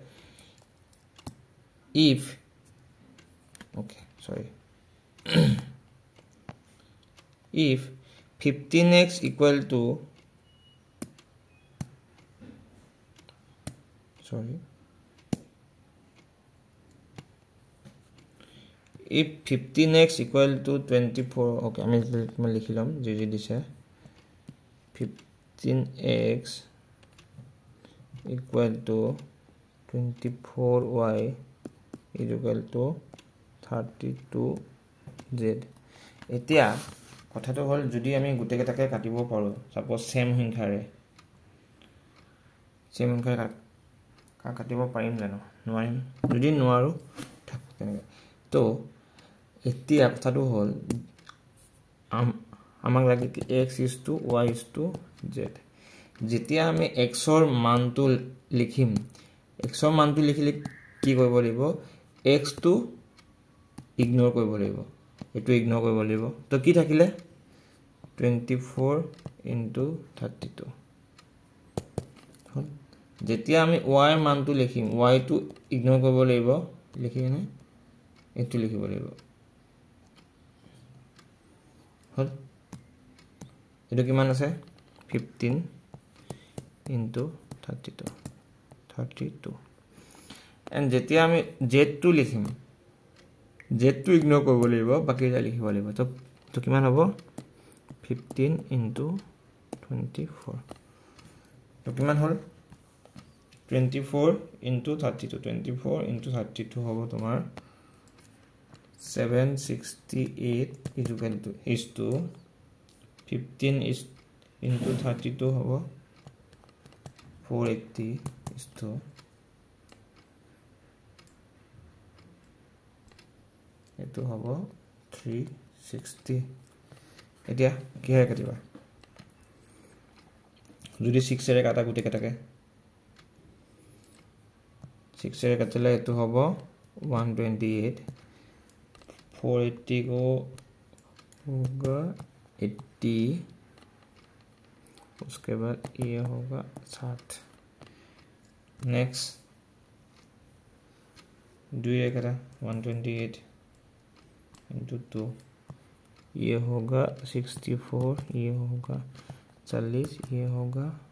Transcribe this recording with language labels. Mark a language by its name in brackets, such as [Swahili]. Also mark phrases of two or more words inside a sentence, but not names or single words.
[English] if okay sorry if 15x equal to if 15x equal to 24 okay [Assamese] আমি লিখিলাম যে দিছে [English] 15x equal to 24y equal to 32z [Assamese] এতিয়া কথাটো হল যদি আমি গুটেকেটাকে কাটিব পাৰো [English] suppose same [Assamese] সংখ্যাৰে কাটিব পাৰিম জানো নোৱাৰিম যদি নোৱাৰো তো এতিয়া কথাটো হল আমাক লাগে কি [English] x is to y is to z [Assamese] যেতিয়া আমি x ৰ মানটো লিখিম x ৰ মানটো লিখিলে কি কৰিব লাগিব x টো ইগনোৰ কৰিব লাগিব এটো ইগনোৰ কৰিব লাগিব তো কি থাকিলে 24 into 32 যেতিয়া আমি y ৰ মানটো লিখিম y টো ইগনোৰ কৰিব লাগিব লিখিনে এটো লিখিব লাগিব হল এটো কিমান আছে 15 into 32 and যেতিয়া আমি z টো লিখিম z টো ইগনোৰ কৰিব লাগিব বাকি যা লিখিব লাগিব তো কিমান হ'ব 15 into 24 তো কিমান হল 24 into 32 হ'ব তোমাৰ [English] 768 is to 15 is into 32 [Assamese] হ'ব [English] 480 is to [Assamese] এটো হ'ব 360 এতিয়া কি হয় কাটিবা যদি 6 এৰে কাটা গুটে কাটাকে 6 এৰে কাটিলে এটো হ'ব 128 [Hindi] 480 को होगा 80 उसके बाद ये होगा 60 नेक्स्ट 2 एक था 128 into 2 ये होगा 64 ये होगा 40 ये होगा